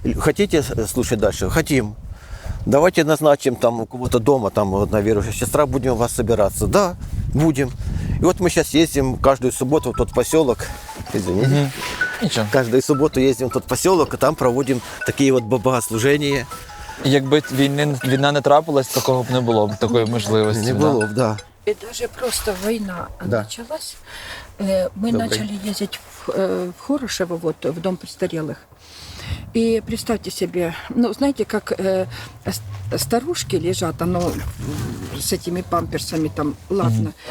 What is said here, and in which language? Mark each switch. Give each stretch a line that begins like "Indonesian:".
Russian: Хотите слушать дальше? Хотим. Давайте назначим там у кого-то дома, там одна верующая сестра, будем у вас собираться. Да, будем. И вот мы сейчас ездим каждую субботу в тот поселок. Извините. Каждую субботу ездим в тот поселок, и там проводим такие вот богослужения.
Ukrainian: Якби війна не трапилась, такого б не було б, такої можливості. Не було б, да.
Russian: И даже просто война началась, мы начали ездить в Хорошево, вот, в дом престарелых. И представьте себе, ну, знаете, как старушки лежат, оно с этими памперсами там, ладно.